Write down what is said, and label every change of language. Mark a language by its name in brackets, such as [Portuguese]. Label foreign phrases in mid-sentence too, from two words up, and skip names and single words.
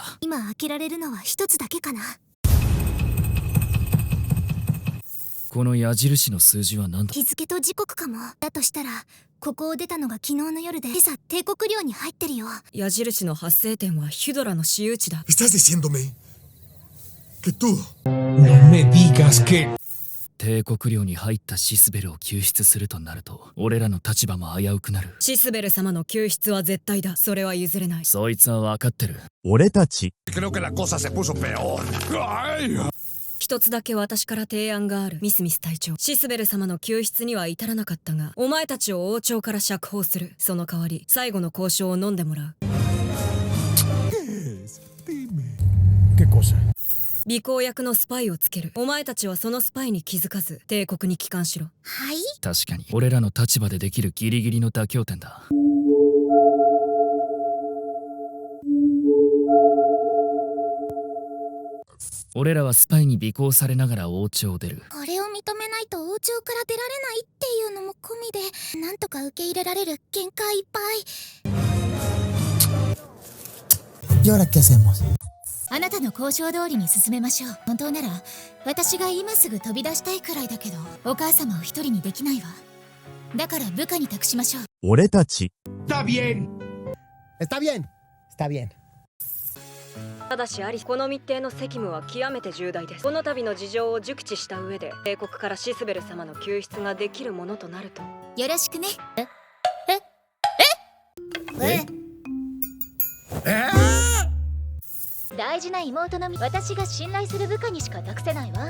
[Japanese] 今開けられるのは一つだけかな。この矢印の数字は何だ。日付と時刻かも。だとしたらここを出たのが昨日の夜で、今朝帝国領に入ってるよ。矢印の発生点はヒュドラの私有地だ。 [Spanish] ¿Estás diciéndome que tú? No me digas que... [Japanese] 帝国領に入ったシスベルを救出するとなると俺らの立場も危うくなる。シスベル様の救出は絶対だ。それは譲れない。そいつは分かってる。俺たち。 [Spanish] Creo que la cosa se puso peor. [Japanese] 一つだけ私から提案がある。ミスミス隊長、シスベル様の救出には至らなかったが、お前たちを王朝から釈放する。その代わり最後の交渉を飲んでもらう。 [Spanish] ¿Qué cosa? [Japanese] 尾行役のスパイをつける。お前たちはそのスパイに気づかず帝国に帰還しろ。はい。確かに俺らの立場でできるギリギリの妥協点だ。俺らはスパイに尾行されながら王朝を出る。これを認めないと王朝から出られないっていうのも込みで、なんとか受け入れられる限界いっぱい。 [Spanish] ¿Y ahora qué hacemos? [Japanese] あなたの交渉通りに進めましょう。本当なら私が今すぐ飛び出したいくらいだけど、お母様を一人にできないわ。だから部下に託しましょう。俺たち。 [Spanish] Está bien. Está bien. Está bien. [Japanese] ただしアリス、この密偵の責務は極めて重大です。この度の事情を熟知した上で帝国からシスベル様の救出ができるものとなると。よろしくね。大事な妹の私が信頼する部下にしか託せないわ。